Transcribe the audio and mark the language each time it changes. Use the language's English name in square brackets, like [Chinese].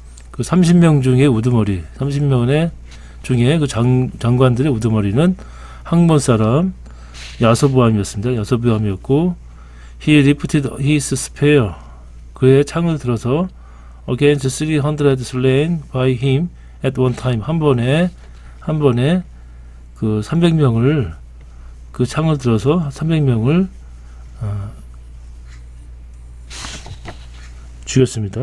[Korean] 그 30명 중에 우두머리, 30명 중에 그 장관들의 우두머리는 항몬 사람 야소보암이었습니다. 야소보암이었고, [English] he lifted his spear. [Korean] 그의 창을 들어서 [English] against 300 slain by him at one time. [Korean] 한 번에 그 300명을 그 창을 들어서 300명을 죽였습니다.